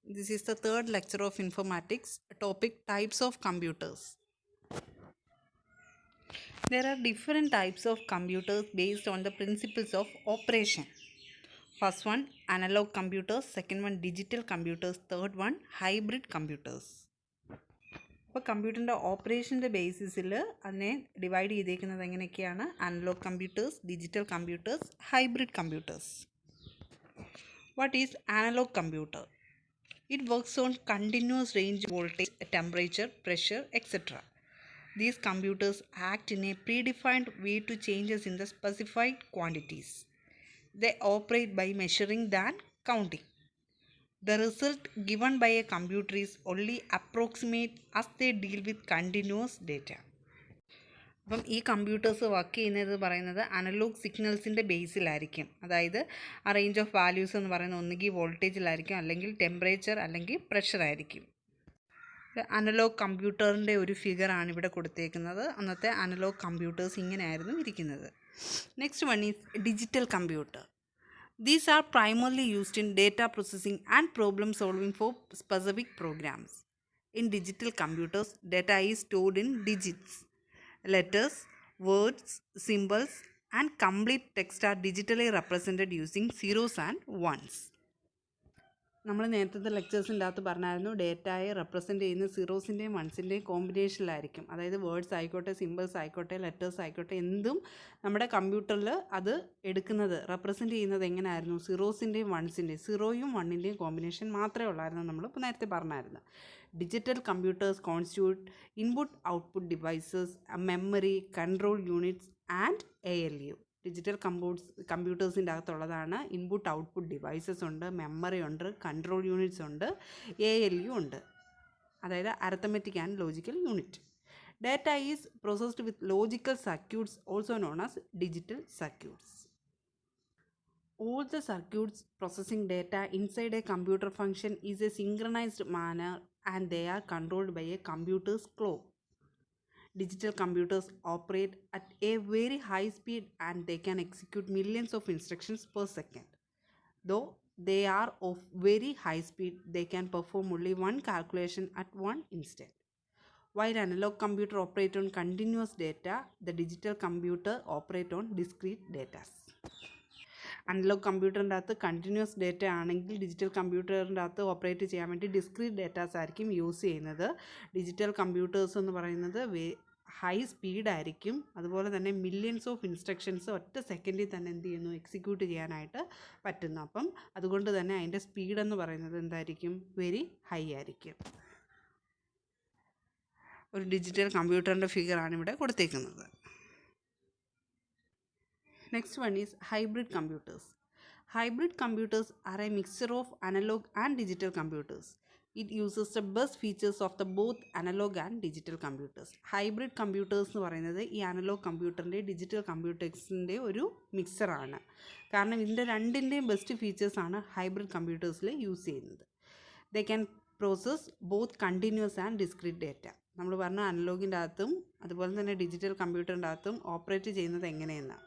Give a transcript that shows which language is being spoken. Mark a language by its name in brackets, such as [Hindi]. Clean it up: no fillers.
[English] This is the third lecture of informatics, topic types of computers. There are different types of computers based on the principles of operation. First one, analog computers. Second one, digital computers. Third one, hybrid computers. [Malayalam] അപ്പോൾ കമ്പ്യൂട്ടറിൻ്റെ ഓപ്പറേഷൻ്റെ ബേസിസിൽ അതിനെ divide ചെയ്തേക്കുന്നത് എങ്ങനെയൊക്കെയാണ്? Analogue computers, digital computers, hybrid computers. [English] What is analog computer? It works on continuous range voltage, temperature, pressure, etc. These computers act in a predefined way to changes in the specified quantities. They operate by measuring than counting. The result given by a computer is only approximate as they deal with continuous data. [Malayalam] അപ്പം ഈ computers work ചെയ്യുന്നത് പറയുന്നത് analogue സിഗ്നൽസിൻ്റെ ബേസിലായിരിക്കും. അതായത് ആ range of values എന്ന് പറയുന്നത് ഒന്നുകിൽ വോൾട്ടേജിലായിരിക്കും, അല്ലെങ്കിൽ ടെമ്പറേച്ചർ, അല്ലെങ്കിൽ പ്രഷർ ആയിരിക്കും. അനലോഗ് കമ്പ്യൂട്ടറിൻ്റെ ഒരു ഫിഗറാണ് ഇവിടെ കൊടുത്തേക്കുന്നത്. അന്നത്തെ അനലോഗ് കമ്പ്യൂട്ടേഴ്സ് ഇങ്ങനെയായിരുന്നു ഇരിക്കുന്നത്. [English] Next one is digital computer. These are primarily used in data processing and problem solving for specific programs. In digital computers, data is stored in digits. Letters, words, symbols, and complete text are digitally represented using zeros and ones. [Malayalam] നമ്മൾ നേരത്തെ ലെക്ചേഴ്സിൻ്റെ അകത്ത് പറഞ്ഞായിരുന്നു, ഡേറ്റയെ represent ചെയ്യുന്ന സീറോസിൻ്റെയും വൺസിൻ്റെയും കോമ്പിനേഷനിലായിരിക്കും. അതായത് words ആയിക്കോട്ടെ, symbols ആയിക്കോട്ടെ, letters ആയിക്കോട്ടെ, എന്തും നമ്മുടെ കമ്പ്യൂട്ടറിൽ അത് എടുക്കുന്നത് റെപ്രസെൻറ്റ് ചെയ്യുന്നത് എങ്ങനെയായിരുന്നു? സീറോസിൻ്റെയും വൺസിൻ്റെയും, സീറോയും വണ്ണിൻ്റെയും കോമ്പിനേഷൻ മാത്രമേ ഉള്ളായിരുന്നു. നമ്മൾ ഇപ്പോൾ നേരത്തെ പറഞ്ഞായിരുന്നു. [English] Digital computers constitute input output devices, memory, control units and ALU. [Malayalam] Digital കമ്പ്യൂട്ടേഴ്സിൻ്റെ അകത്തുള്ളതാണ് input output devices ഉണ്ട്, മെമ്മറി ഉണ്ട്, കൺട്രോൾ യൂണിറ്റ്സ് ഉണ്ട്, ALU ഉണ്ട്, അതായത് arithmetic and logical unit. [English] Data is processed with logical circuits, also known as digital circuits. All the circuits processing data inside a computer function is a synchronized manner and they are controlled by a computer's clock. Digital computers operate at a very high speed and they can execute millions of instructions per second. Though they are of very high speed, they can perform only one calculation at one instant. While analog computer operate on continuous data, the digital computer operate on discrete data. [Malayalam] Analogue കമ്പ്യൂട്ടറിൻ്റെ അകത്ത് continuous data ആണെങ്കിൽ digital കമ്പ്യൂട്ടറിൻ്റെ അകത്ത് operate ചെയ്യാൻ വേണ്ടി discrete datas ആയിരിക്കും use ചെയ്യുന്നത്. Digital computers എന്ന് പറയുന്നത് ഹൈ സ്പീഡായിരിക്കും. അതുപോലെ തന്നെ മില്യൺസ് ഓഫ് ഇൻസ്ട്രക്ഷൻസ് ഒറ്റ സെക്കൻഡിൽ തന്നെ എന്ത് ചെയ്യുന്നു? എക്സിക്യൂട്ട് ചെയ്യാനായിട്ട് പറ്റുന്നു. അപ്പം അതുകൊണ്ട് തന്നെ അതിൻ്റെ സ്പീഡ് എന്ന് പറയുന്നത് എന്തായിരിക്കും? വെരി ഹൈ ആയിരിക്കും. ഒരു ഡിജിറ്റൽ കമ്പ്യൂട്ടറിൻ്റെ ഫിഗറാണ് ഇവിടെ കൊടുത്തേക്കുന്നത്. [English] Next one is hybrid computers. Hybrid computers are a mixture of analog and digital computers. It uses the best features of the both analog and digital computers. [Malayalam] Hybrid computers എന്ന് പറയുന്നത് ഈ analogue കമ്പ്യൂട്ടറിൻ്റെ digital കമ്പ്യൂട്ടേഴ്സിൻ്റെ ഒരു മിക്സറാണ്. കാരണം ഇതിൻ്റെ രണ്ടിൻ്റെയും best ഫീച്ചേഴ്സാണ് hybrid കമ്പ്യൂട്ടേഴ്സിൽ use ചെയ്യുന്നത്. [English] They can process both continuous and discrete data. [Malayalam] നമ്മൾ പറഞ്ഞ അനലോഗിൻ്റെ അകത്തും അതുപോലെ തന്നെ ഡിജിറ്റൽ കമ്പ്യൂട്ടറിൻ്റെ അകത്തും ഓപ്പറേറ്റ് ചെയ്യുന്നത് എങ്ങനെയെന്ന്.